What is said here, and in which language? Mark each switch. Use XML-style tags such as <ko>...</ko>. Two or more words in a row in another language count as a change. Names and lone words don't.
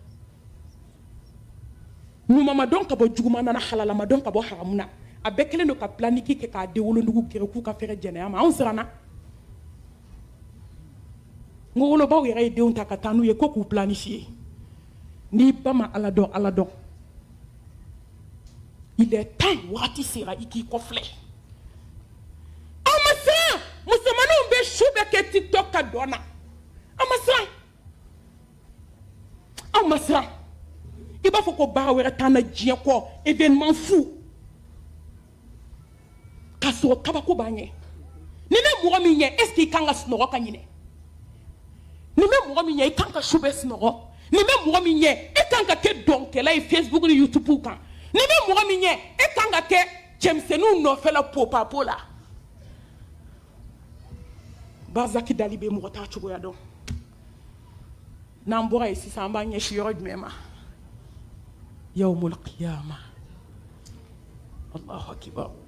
<bm>ɲuman ma dɔn ka bɔ juguman na halala ma dɔn ka bɔ haramu na a bɛɛ kelen don ka planiki kɛ k'a den wolonugu gɛrɛ k'u ka fɛrɛ jɛnɛya ma anw siranna n ko wolobaw yɛrɛ ye denw ta ka taa n'u ye ko k'u planifier n'i ba ma Ala dɔn</bm> <fr>il est temps</fr> <bm>waati sera i k'i kɔfilɛ aw ma siran musomaninw bɛ su bɛɛ kɛ TikTok ka dɔn na aw ma siran aw ma siran i b'a fɔ ko baara wɛrɛ t'an na diɲɛ kɔ</bm> <fr>événement fou</fr> <bm>k'a sɔrɔ kabako b'an ɲɛ ni ne mɔgɔ min ɲɛ</bm> <fr>est ce que</fr> <bm>i kan ka sunɔgɔ ka ɲinɛ nin bɛ mɔgɔ min ɲɛ i kan ka su bɛɛ sunɔgɔ nin bɛ mɔgɔ min ɲɛ e kan ka kɛ dɔnkɛla ye Facebook ni YouTube kan nin bɛ mɔgɔ min ɲɛ e kan ka kɛ cɛmisɛnninw nɔfɛla popapo la Bazaki Dali bɛ mɔgɔ t'a cogoya dɔn n'an bɔra yen sisan an b'an ɲɛsin yɔrɔ jumɛn ma</bm> <ar>يوم القيامة الله أكبر</ar>